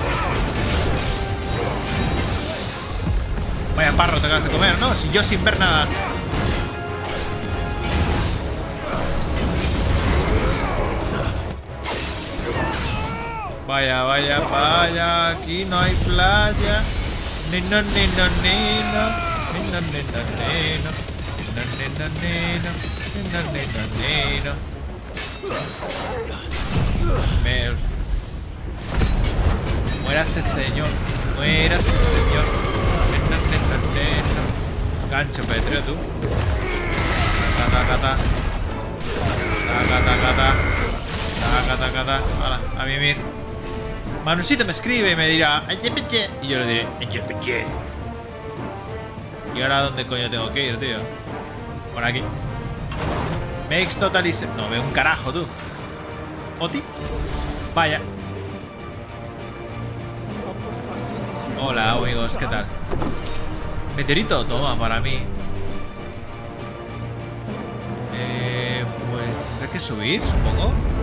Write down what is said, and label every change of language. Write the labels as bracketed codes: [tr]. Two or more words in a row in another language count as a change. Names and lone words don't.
[es] Vaya parro te acabas de comer, ¿no? Si yo sin ver nada. Vaya, vaya, vaya. Aquí no hay playa. Ni no, ni no, ni no. Ni no, ni no, ni no. Ni no, ni no, ni no. Ni no, ni no, ni no. Muérase, señor. Muérase, señor. Ni no, ni no, ni no. Gancho petreo, tú. Cata, cata. Cata, cata. Cata, cata. Hala, a mimir. Manusito me escribe y me dirá y yo le diré ¿y ahora dónde coño tengo que ir, tío? Por aquí. [en] Makes totally sense. [es] No veo un carajo, tú. ¿Oti? Vaya. Hola, amigos, ¿qué tal? Meteorito, toma, para mí. Pues tendré que subir, supongo.